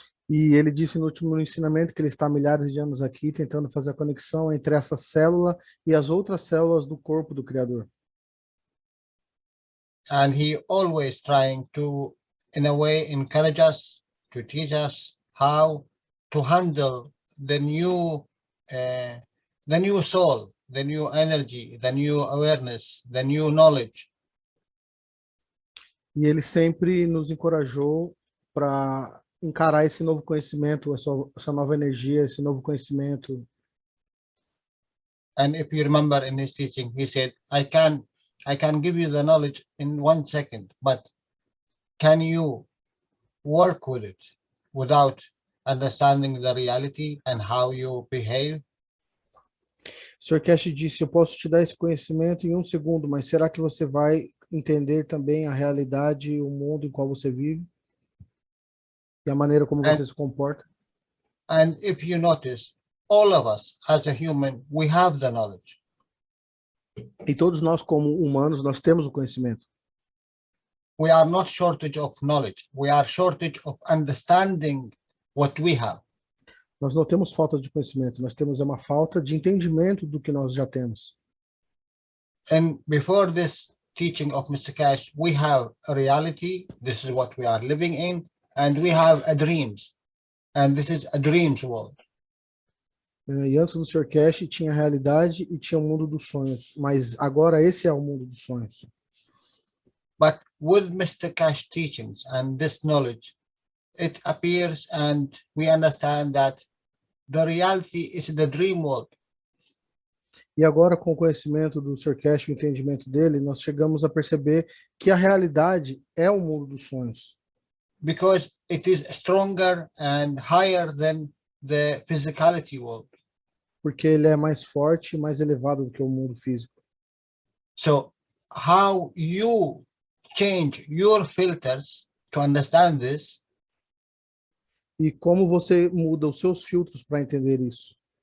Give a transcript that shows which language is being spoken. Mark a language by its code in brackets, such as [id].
[pt] E ele disse no último ensinamento que ele está há milhares de anos aqui tentando fazer a conexão entre essa célula e as outras células do corpo do Criador. [en] And he always trying to, in a way, encourage us, to teach us how to handle the new soul, the new energy, the new awareness, the new knowledge. [pt] E ele sempre nos encorajou para encarar esse novo conhecimento, essa nova energia, esse novo conhecimento. [en] And if you remember in his teaching, he said, I can give you the knowledge in 1 second, but can you work with it without understanding the reality and how you behave? [pt] O Sr. Cash disse, eu posso te dar esse conhecimento em 1 segundo, mas será que você vai entender também a realidade, o mundo em qual você vive? E a maneira como você se comporta? [en] And if you notice, all of us as a human, we have the knowledge. [pt] E todos nós como humanos, nós temos o conhecimento. [en] we are not shortage of knowledge. We are shortage of understanding what we have. [pt] Nós não temos falta de conhecimento, nós temos uma falta de entendimento do que nós já temos. [en] And before this teaching of Mr. Cash, we have a reality. This is what we are living in, and we have a dreams, and this is a dreams world. [pt] E antes do Sr. Cash tinha a realidade e tinha o mundo dos sonhos, mas agora esse é o mundo dos sonhos. [en] But with Mr. Cash teachings and this knowledge, it appears and we understand that the reality is the dream world. [pt] E agora, com o conhecimento do Sr. Cash, o entendimento dele, nós chegamos a perceber que a realidade é o mundo dos sonhos. [en] Because it is stronger and higher than the physicality world. [pt] Porque ele é mais forte e mais elevado do que o mundo físico. [en] So how you change your filters to understand this? [pt] E como você muda os seus filtros para entender isso?